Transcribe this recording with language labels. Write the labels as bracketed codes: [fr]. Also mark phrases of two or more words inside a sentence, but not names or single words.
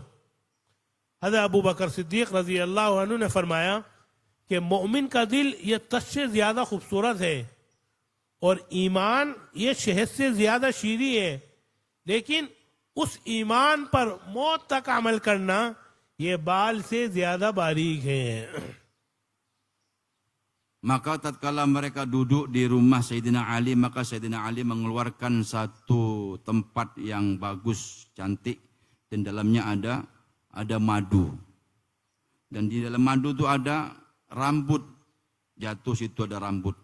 [hi] हज़रत अबू बकर सिद्दीक [ar] رضي الله عنه [hi] ने फरमाया कि मोमिन का दिल ये तश से ज्यादा खूबसूरत है और ईमान ये शहद से ज्यादा शीरी है, लेकिन उस ईमान पर मौत तक अमल करना ये बाल से ज्यादा बारीक है। [ms] Maka tatkala mereka duduk di rumah Sayyidina Ali, maka Sayyidina Ali mengeluarkan satu tempat yang bagus, cantik, dan dalamnya ada madu. Dan di dalam madu itu ada rambut, jatuh situ ada rambut.